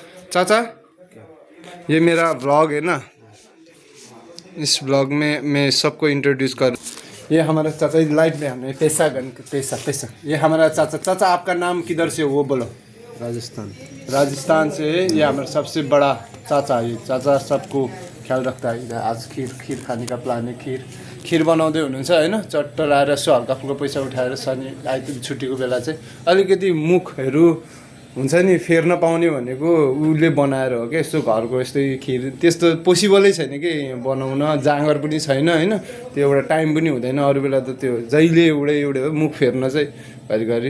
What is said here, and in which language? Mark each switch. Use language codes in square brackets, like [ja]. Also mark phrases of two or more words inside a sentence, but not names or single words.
[hi] चाचा ये मेरा ब्लॉग है ना, इस ब्लॉग में मैं सबको इंट्रोड्यूस कर। ये हमारा चाचा लाइफ में हमने पैसा ये हमारा चाचा आपका नाम किधर से हो वो बोलो। राजस्थान से। ये हमारा सबसे बड़ा चाचा, ये चाचा सबको ख्याल रखता है। इधर आज खीर खाने का प्लान है। [ne] खीर बनाउँदै हुनुहुन्छ होइन। चट्ट लाएर यसो हल्का फुल्का पैसा उठाएर शनि आइतबार छुट्टीको बेला चाहिँ अलिकति मुखहरू हुन्छ नि फेर्न पाउने भनेको उसले बनाएर हो क्या। यस्तो घरको यस्तै खिर त्यस्तो पोसिबलै छैन कि बनाउन, जाँगर पनि छैन होइन। त्यो एउटा टाइम पनि हुँदैन। अरू बेला त त्यो जहिले एउटै हो मुख फेर्न चाहिँ घरिघरि।